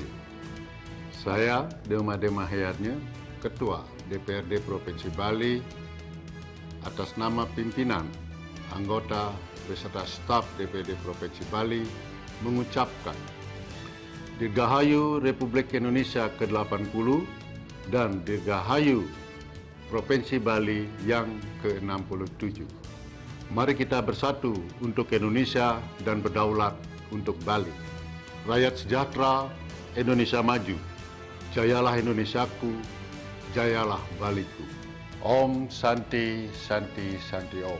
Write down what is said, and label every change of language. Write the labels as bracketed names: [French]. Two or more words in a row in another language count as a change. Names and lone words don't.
[Indonesian] Saya Dema Hayatnya, Ketua DPRD Provinsi Bali, atas nama pimpinan, anggota, beserta staf DPRD Provinsi Bali, mengucapkan Dirgahayu Republik Indonesia ke-80, dan Dirgahayu Provinsi Bali yang ke-67. Mari kita bersatu untuk Indonesia dan berdaulat untuk Bali. Rakyat sejahtera, Indonesia maju. Jayalah Indonesiaku, jayalah Baliku. [Sanskrit] ॐ शान्ति शान्ति शान्ति ॐ.